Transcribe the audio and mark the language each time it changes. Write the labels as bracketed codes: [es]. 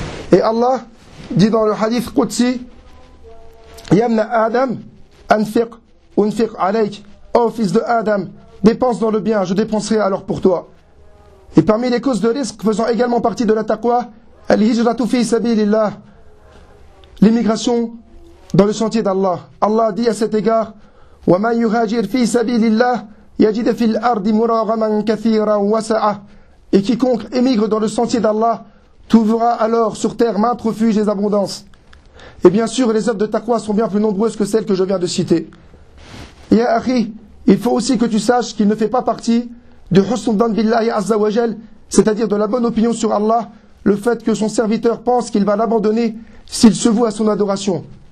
[fr] Et Allah dit dans le hadith Qudsi « [ar] Yamna Adam anfiq unfiq alayk [fr] »« Ô fils de Adam, dépense dans le bien, je dépenserai alors pour toi. » Et parmi les causes de risque faisant également partie de la taqwa, « [ar] Al-hijratu fi sabilillah [fr] » L'immigration dans le sentier d'Allah. Allah dit à cet égard, [ar] وَمَنْ يُهَاجِرْ فِي سَبِيلِ اللَّهِ يَجِدَ فِي الْأَرْضِ مُرَاغَمًا كَثِيرًا وَسَعَةً. [fr] Et quiconque émigre dans le sentier d'Allah trouvera alors sur terre maintes refuges et abondances. Et bien sûr, les œuvres de taqwa sont bien plus nombreuses que celles que je viens de citer. Ya akhi, il faut aussi que tu saches qu'il ne fait pas partie du husn dhan billahi azza wa jal, c'est-à-dire de la bonne opinion sur Allah, le fait que son serviteur pense qu'il va l'abandonner s'il se voue à son adoration.